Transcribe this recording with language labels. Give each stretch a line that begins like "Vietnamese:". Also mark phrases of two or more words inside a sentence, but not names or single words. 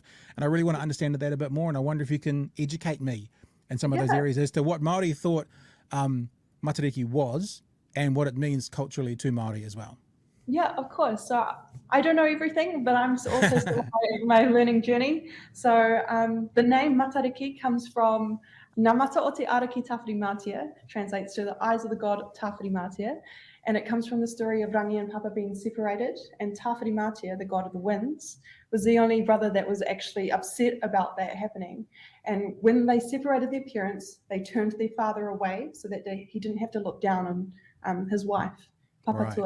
English: And I really want to understand that a bit more. And I wonder if you can educate me in some of those areas as to what Māori thought Matariki was and what it means culturally to Māori as well. Yeah, of course. So I don't know everything, but I'm also still on my learning journey. So the name Matariki comes from
Māori: Ngā mata o te araki
English: Tawhiri translates to the eyes of the god Tawhiri, and it comes from the story of Rangi and Papa being separated, and Tawhiri, the god of the winds, was the only brother that was actually upset about that happening. And when they separated their parents, they turned their father away so that he didn't have to look down on his wife, Papa Tua.